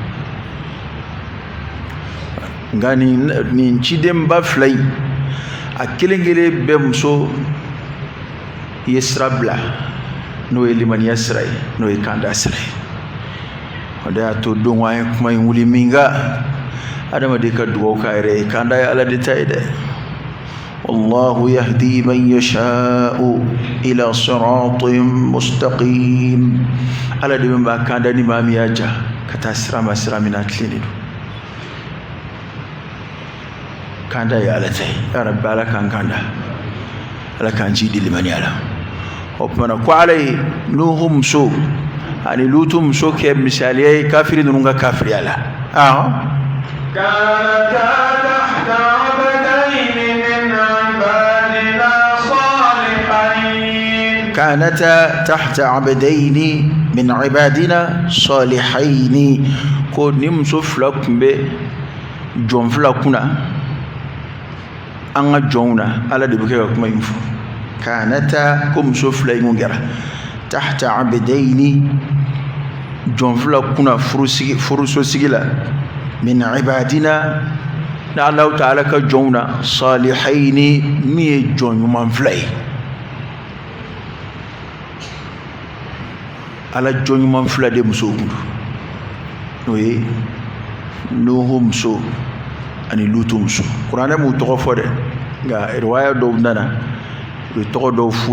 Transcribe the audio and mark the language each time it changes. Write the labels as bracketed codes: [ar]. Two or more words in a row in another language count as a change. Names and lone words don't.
[bm] nka nin cidenba 2 yi a kelen kelen bɛɛ muso ye sira bila n'o ye limaniya sira ye n'o ye kanda sira ye o de y'a to don an ye kuma in wuli min kan adamaden ka dugawu k'a yɛrɛ ye kanda ye ala de ta ye dɛ [ar] والله يهدي من يشاء إلى صراط مستقيم [bm] ala de min b'a kanda ni maa min y'a ja ka taa sira ma sira min na tilennen do kanda ye ala ta ye ya rabbi ala k'an kanda ala k'an ci di limaniya la o kumana ko ala ye nuhu muso ani lutu muso kɛ misaliya ye kafiri ninnu ka kafiriya la [ar] كانتا تحت عبدين من عبادنا صالحين [bm] ko ni muso 2 tun bɛ jɔn 2 kunna an ka jɔnw na ala de bɛ kɛ ka kuma in fɔ kanata ko muso 2 in kɛra [ar] تحت عبدين [bm] jɔn 2 kunna furuso sigi la min ibadina na Allah ta'ala ka jɔnw na salihaini min ye jɔn ɲuman 2 ye ala jɔn ɲuman 2 de muso kun n'o ye nuhu muso ani lutu muso kuranɛ m'u tɔgɔ fɔ dɛ nka riwaya dɔw nana u ye tɔgɔ dɔw fu